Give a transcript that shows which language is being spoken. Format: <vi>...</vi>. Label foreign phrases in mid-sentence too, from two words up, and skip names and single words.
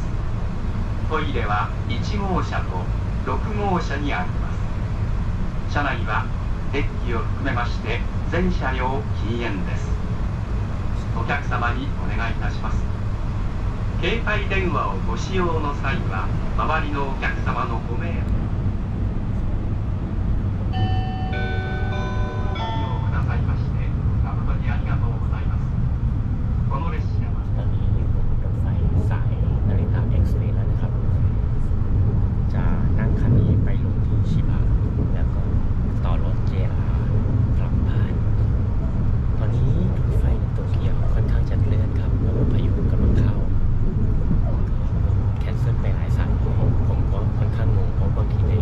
<ja>トイレは1号車と6号車にあります車内はデッキを含めまして全車両禁煙ですお客様にお願いいたします携帯電話をご使用の際は周りのお客様のご迷惑ご利用くださいまして誠にありがとうございますこの列車は</ja> <th>ตอนนี้อยู่บนรถไฟสายนาริตะเอ็กซ์เพรสแล้วนะครับจะนั่งคันนี้ไปลงที่ชิบะแล้วก็ต่อรถ JR กลับบ้านตอนนี้รถไฟในโตเกียวค่อนข้างจะเลื่อนครับเพราะว่าพายุกำลังเข้าแคนเซิลไปหลายสายผมก็ค่อนข้างงงเพราะบางที</th>